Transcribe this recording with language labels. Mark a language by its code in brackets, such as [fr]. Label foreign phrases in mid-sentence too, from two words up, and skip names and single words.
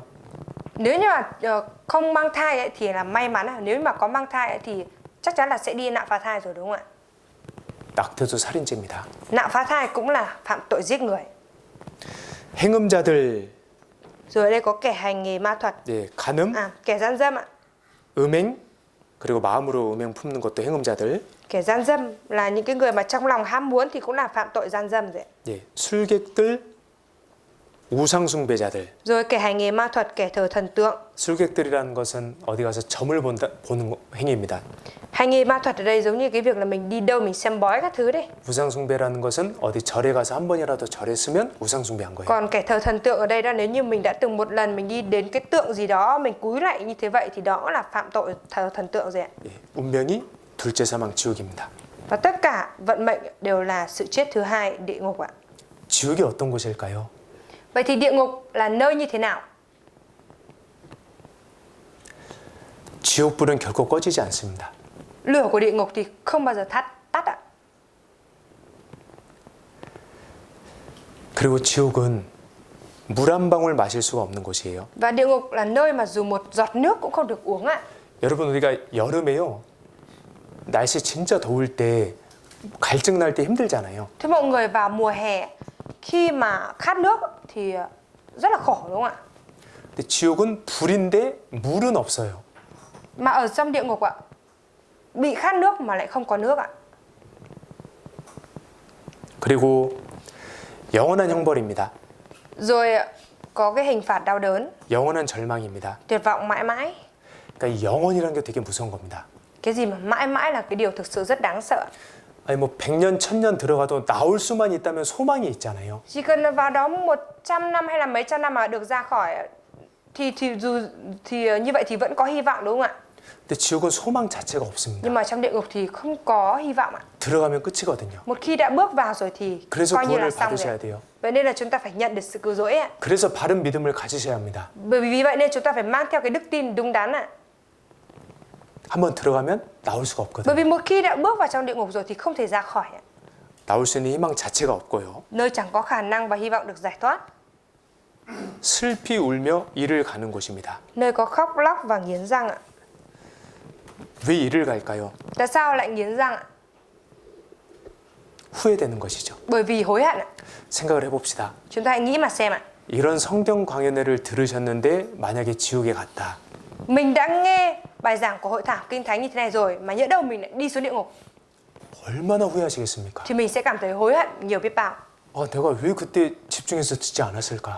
[vi] Nếu như mà không mang thai thì là may mắn, nếu mà có mang thai thì chắc chắn là sẽ đi nạo phá thai rồi, đúng không ạ? [ko] 낙태도 살인죄입니다. [vi] Nạo phá thai cũng là phạm tội giết người. [ko] 행음자들, [vi] Rồi ở đây có kẻ hành nghề ma thuật, [ko] 예, 간음, [vi] kẻ gian dâm ạ. [ko] 음행, 그리고 마음으로 음행 품는 것도 행음자들, [vi] Kẻ gian dâm là những cái người mà trong lòng ham muốn thì cũng là phạm tội gian dâm rồi ạ. [ko] 예, 술객들, 우상숭배자들. [vi] Rồi kẻ hành nghề ma thuật, kẻ thờ thần tượng. [ko] 술객들이라는 것은 어디 가서 점을 보는 행위입니다. [vi] Hành nghề ma thuật ở đây giống như cái việc là mình đi đâu mình xem bói các thứ đấy. [ko] 우상숭배라는 것은 어디 절에 가서 한 번이라도 절했으면 우상숭배한 거예요. [vi] Còn kẻ thờ thần tượng ở đây đó, nếu như mình đã từng một lần mình đi đến cái tượng gì đó, mình cúi lại như thế vậy thì đó là phạm tội thờ thần tượng rồi ạ. [ko] 예, 운명이 둘째 사망 지옥입니다. [vi] Và tất cả vận mệnh đều là sự chết thứ hai, địa ngục ạ. [ko] 지옥이 어떤 곳일까요? [vi] Vậy thì địa ngục là nơi như thế nào? [ko] 지옥불은 결코 꺼지지 않습니다. [vi] Lửa của địa ngục thì không bao giờ tắt ạ. [ko] 그리고 지옥은 물 한 방울 마실 수가 없는 곳이에요. [vi] Và địa ngục là nơi mà dù một giọt nước cũng không được uống ạ. [ko] 여러분 우리가 여름에요. 날씨 진짜 더울 때 갈증 날 때 힘들잖아요. [vi] Thế mọi người vào mùa hè khi mà khát nước thì rất là khổ, đúng không ạ? [ko] 근데 지옥은 불인데 물은 없어요. [vi] Mà ở trong địa ngục ạ, bị khát nước mà lại không có nước ạ. [ko] 그리고 영원한 형벌입니다. [vi] Rồi có cái hình phạt đau đớn, [ko] 영원한 절망입니다. [vi] tuyệt vọng mãi mãi. [ko] 그러니까 이 영원이라는 게 되게 무서운 겁니다. [vi] Cái gì mà mãi mãi là cái điều thực sự rất đáng sợ. [ko] 아니 뭐 100년, 1000년 들어가도 나올 수만 있다면 소망이 있잖아요. [vi] Chỉ cần vào đó 100 năm hay là mấy trăm năm mà được ra khỏi thì như vậy thì vẫn có hy vọng, đúng không ạ? [ko] 근데 지옥은 소망 자체가 없습니다. [vi] Nhưng mà trong địa ngục thì không có hy vọng ạ. [ko] 들어가면 끝이거든요. [vi] Một khi đã bước vào rồi thì [ko] 그래서 [vi] coi như là [ko] 구원을 [vi] xong rồi. [ko] 받으셔야 돼요. [vi] Vậy nên là chúng ta phải nhận được sự cứu rỗi ạ. [ko] 그래서 바른 믿음을 가지셔야 합니다. [vi] Bởi vì vậy nên chúng ta phải mang theo cái đức tin đúng đắn ạ. [ko] 한번 들어가면 나올 수가 [vi] Bởi [ko] 없거든요. [vi] vì một khi đã bước vào trong địa ngục rồi thì không thể ra khỏi ạ. [ko] 나올 수 있는 희망 자체가 없고요. [vi] Nơi chẳng có khả năng và hy vọng được giải thoát. [ko] 슬피 울며 이를 가는 곳입니다. [vi] Nơi có khóc lóc và nghiến răng ạ. [ko] 왜 이를 갈까요? [vi] Tại sao lại nghiến răng ạ? [ko] 후회되는 것이죠. [vi] Bởi vì hối hận ạ. [ko] 생각을 해봅시다. [vi] Chúng ta hãy nghĩ mà xem ạ. [ko] 이런 성경 강연회를 들으셨는데 만약에 지옥에 갔다. [vi] Mình đã nghe bài giảng của hội thảo kinh thánh như thế này rồi mà nhỡ đâu mình lại đi xuống địa ngục [ko] 얼마나 후회하시겠습니까? [vi] thì mình sẽ cảm thấy hối hận nhiều biết bao. [ko] 내가 왜 그때 집중해서 듣지 않았을까?